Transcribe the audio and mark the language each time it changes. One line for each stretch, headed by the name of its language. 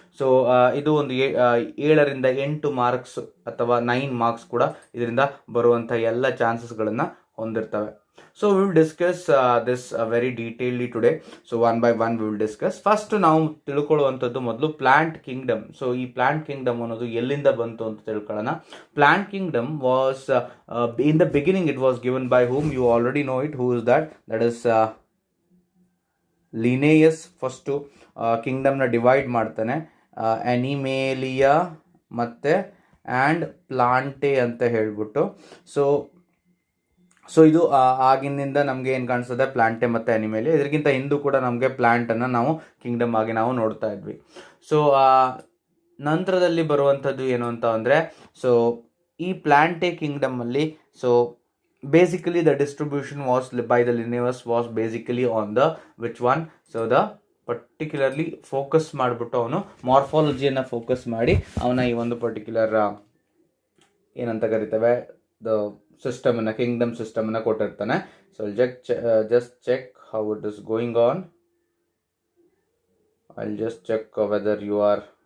Kannada: So ಇದು ಒಂದು 7ರಿಂದ 8 marks ಅಥವಾ 9 ಮಾರ್ಕ್ಸ್ ಕೂಡ ಇದರಿಂದ ಬರುವಂಥ ಎಲ್ಲ ಚಾನ್ಸಸ್ಗಳನ್ನು ಹೊಂದಿರ್ತವೆ.
English: So we will discuss this very detailedly today. So one by one we will discuss.
Kannada: First ನಾವು ತಿಳ್ಕೊಳ್ಳುವಂಥದ್ದು ಮೊದಲು ಪ್ಲಾಂಟ್ ಕಿಂಗ್ಡಮ್. ಸೊ ಈ ಪ್ಲಾಂಟ್ ಕಿಂಗ್ಡಮ್ ಅನ್ನೋದು ಎಲ್ಲಿಂದ ಬಂತು ಅಂತ ತಿಳ್ಕೊಳ್ಳೋಣ.
English: Plant kingdom was in the beginning it was given by whom you already know it. Who is that? That is Linnaeus.
Kannada: First ಕಿಂಗ್ಡಮ್ನ divide ಮಾಡ್ತಾನೆ. ಅನಿಮೇಲಿಯಾ ಮತ್ತು ಆ್ಯಂಡ್ ಪ್ಲಾಂಟೆ ಅಂತ ಹೇಳ್ಬಿಟ್ಟು. ಸೊ ಇದು ಆಗಿನಿಂದ ನಮಗೆ ಏನು ಕಾಣಿಸ್ತದೆ, ಪ್ಲಾಂಟೆ ಮತ್ತು ಅನಿಮೇಲಿಯಾ. ಇದಕ್ಕಿಂತ ಹಿಂದೂ ಕೂಡ ನಮಗೆ ಪ್ಲಾಂಟನ್ನು ನಾವು ಕಿಂಗ್ಡಮ್ ಆಗಿ ನಾವು ನೋಡ್ತಾ ಇದ್ವಿ. ಸೊ ನಂತರದಲ್ಲಿ ಬರುವಂಥದ್ದು ಏನು ಅಂತ ಅಂದರೆ, ಸೊ ಈ ಪ್ಲಾಂಟೆ ಕಿಂಗ್ಡಮಲ್ಲಿ
English: So basically the distribution was by the Linnaeus was basically on the which one. So the particularly
Kannada: focus ಮಾಡಿಬಿಟ್ಟು ಅವನು ಮಾರ್ಫಾಲಜಿಯನ್ನು ಫೋಕಸ್ ಮಾಡಿ ಅವನ ಈ ಒಂದು ಪರ್ಟಿಕ್ಯುಲರ್ ಏನಂತ ಕರಿತೇವೆ ದ ಸಿಸ್ಟಮನ್ನು, ಕಿಂಗ್ಡಮ್ ಸಿಸ್ಟಮನ್ನು ಕೊಟ್ಟಿರ್ತಾನೆ.
English: So just check how it is going on. I'll just check whether you are